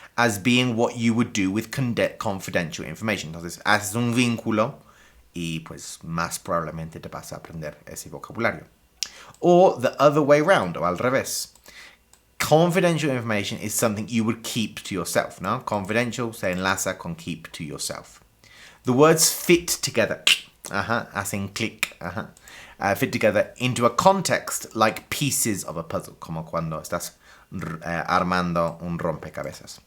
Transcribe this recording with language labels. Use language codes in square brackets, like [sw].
[en] As being what you would do with confidential information. [es] Entonces, haces un vínculo y pues más probablemente te vas a aprender ese vocabulario. [en] Or the other way round, [es] o al revés. [en] Confidential information is something you would keep to yourself, ¿no? Confidential [es] se enlaza con [en] keep to yourself. The words fit together, hacen click, fit together into a context like pieces of a puzzle, [es] como cuando estás armando un rompecabezas.